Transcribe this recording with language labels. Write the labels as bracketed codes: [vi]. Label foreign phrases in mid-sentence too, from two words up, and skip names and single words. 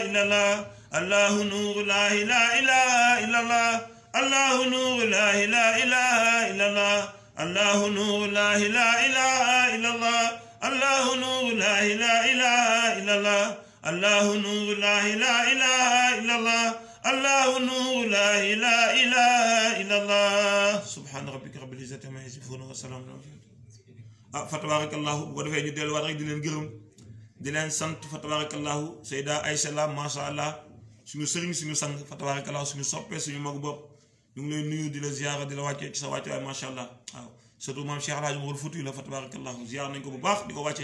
[ar] إلا الله الله نور الله لا إله إلا الله الله نور الله لا إله إلا الله الله نور الله لا إله إلا الله الله نور الله لا إله إلا الله الله نور الله لا إله إلا الله الله نور الله لا إله إلا الله سبحان ربك رب العزة عما يصفون وسلام فتبارك الله [wo] bu ko defee ñu delluwaat rek di leen gërëm di leen sant [ar] فتبارك الله Seyda Aïcha la ما شاء الله [wo] suñu sëriñ suñu sang [ar] فتبارك الله suñu [wo] soppee suñu magu bopp ñu ngi lay nuyu di la ziyaara di la wàccee ci sa wàccuwaay [ar] ما شاء الله [wo] waaw surtout maam Cheikh Alhaji Umar Fuuti la [ar] فتبارك الله [wo] ziyaar nañ ko bu baax di ko wàccee